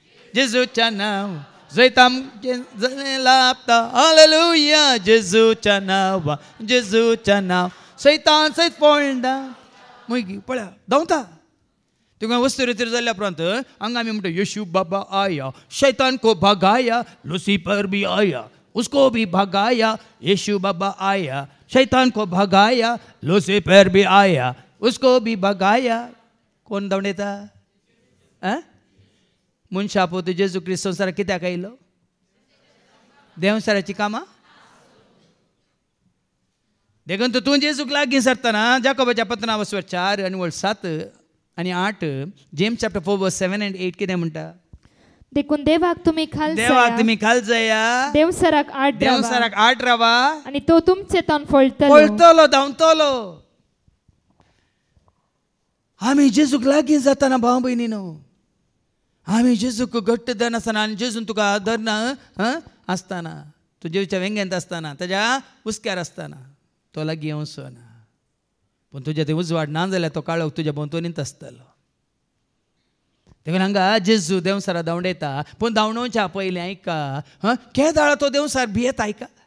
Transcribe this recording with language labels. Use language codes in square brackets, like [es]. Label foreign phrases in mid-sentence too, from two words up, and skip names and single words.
[kok] सैतान लाभता हालेलुया जेजूच्या नांव सैतान सैत पळटा मागीर पळया धांवता तुका वस्तू रितीर जाल्ल्या उपरांत हांगा आमी म्हणटा [hi] येशू बाबा आया शैतान को भगाया लुसिफर भी आया उसको भी भगाया येशू बाबा आया शैतान को भगाया लुसिफर भी आया उसको भी भगाया [kok] कोण धांवडयता मनशा पोत जेजू क्रिस्त संवसाराक कित्याक आयलो देवसाराची कामां देखून तूं जेजूक लागीं सरतना जाकोबाच्या पत्रावस्वर 4 आनी 7 आनी 8 जेम्स [en] chapter 4:7 and 8 [kok] कितें म्हणटा देखून देवाक तुम्ही खाल जाया देवसराक आठ रावा आणि तो तुमचे तन फळतलो धांवतलो आमी जेजूक लागीं जातना भाव भयणीनो आमी जेजूक घट्ट धर आसतना आनी जेजून तुका धरना आसतना तूं जेजूच्या वेंग्यांत आसतना ताच्या उस्क्यार आसतना तो लागीं येवचोना पूण तुजें तें उजवाड ना जाल्यार तो काळोख तुज्या भोंवतणींत आसतलो देखून हांगा जेजू देवसारा धांवडयता पूण धांवडोवच्या पयलीं आयका केदाळ तो देवसार भियेत आयका